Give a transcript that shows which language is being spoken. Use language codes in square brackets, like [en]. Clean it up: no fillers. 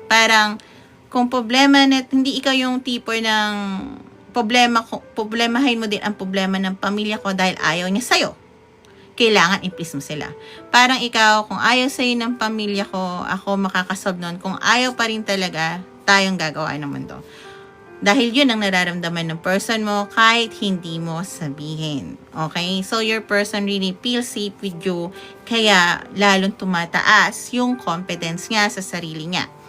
[tl] Parang, kung problema na, hindi ikaw yung tipo ng problemahin mo din ang problema ng pamilya ko dahil ayaw niya sa'yo. Kailangan i-please mo sila. Parang ikaw, kung ayaw sa'yo ng pamilya ko, ako makakasolve nun. Kung ayaw pa rin talaga, tayong gagawa ng mundo. Dahil yun ang nararamdaman ng person mo kahit hindi mo sabihin. [en] Okay? So, your person really feels safe with you. [tl] Kaya, lalong tumataas yung confidence niya sa sarili niya.